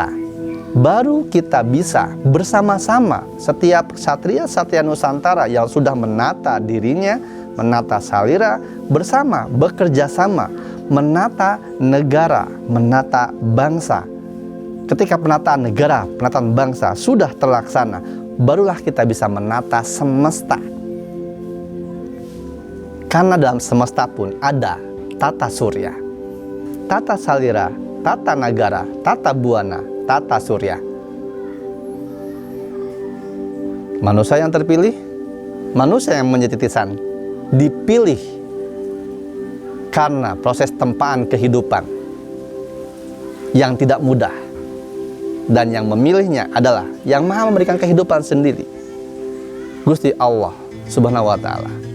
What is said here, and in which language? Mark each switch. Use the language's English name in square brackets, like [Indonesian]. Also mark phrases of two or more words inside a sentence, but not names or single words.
[Indonesian] Baru kita bisa bersama-sama, setiap ksatria-ksatria Nusantara yang sudah menata dirinya, menata salira, bersama, bekerja sama, menata negara, menata bangsa. Ketika penataan negara, penataan bangsa sudah terlaksana, barulah kita bisa menata semesta. Karena dalam semesta pun ada tata surya, tata salira, tata negara, tata buana, tata surya. Manusia yang terpilih, manusia yang menjadi titisan, dipilih karena proses tempaan kehidupan yang tidak mudah. Dan yang memilihnya adalah yang maha memberikan kehidupan sendiri, Gusti Allah [Arabic] سبحانه وتعالى.